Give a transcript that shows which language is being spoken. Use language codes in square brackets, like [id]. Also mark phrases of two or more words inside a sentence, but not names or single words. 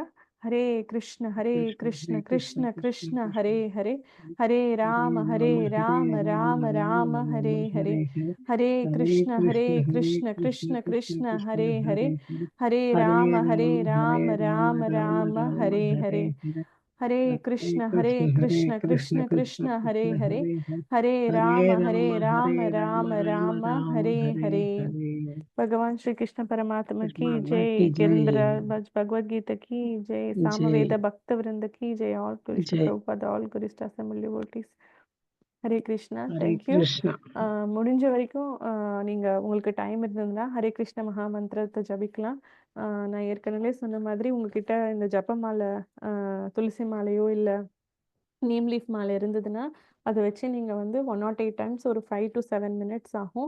[sa] हरे कृष्ण कृष्ण कृष्ण हरे हरे, हरे राम राम राम हरे हरे, हरे कृष्ण कृष्ण कृष्ण हरे हरे, हरे राम राम राम हरे हरे, हरे कृष्ण कृष्ण कृष्ण हरे हरे, हरे राम राम हरे हरे. [hi] भगवान श्री कृष्ण परमात्मा की जय, गिरिंद्र भगवद गीता की जय, सामवेद भक्त वृंद की जय, [en] all tourist [hi] प्रभुपाद, [en] all tourist assembly devotees. [ta] ஹரே கிருஷ்ணா. தேங்க்யூ. முடிஞ்ச வரைக்கும் நீங்க உங்களுக்கு டைம் இருந்ததுன்னா ஹரே கிருஷ்ண மகாமந்திரத்தை ஜபிக்கலாம். நான் ஏற்கனவே சொன்ன மாதிரி உங்ககிட்ட இந்த ஜப மாலை, துளசி மாலையோ இல்லை [en] neem leaf [ta] மாலை இருந்ததுன்னா அதை வச்சு நீங்கள் வந்து 108 டைம்ஸ் ஒரு [en] 5 to 7 minutes [ta] ஆகும்.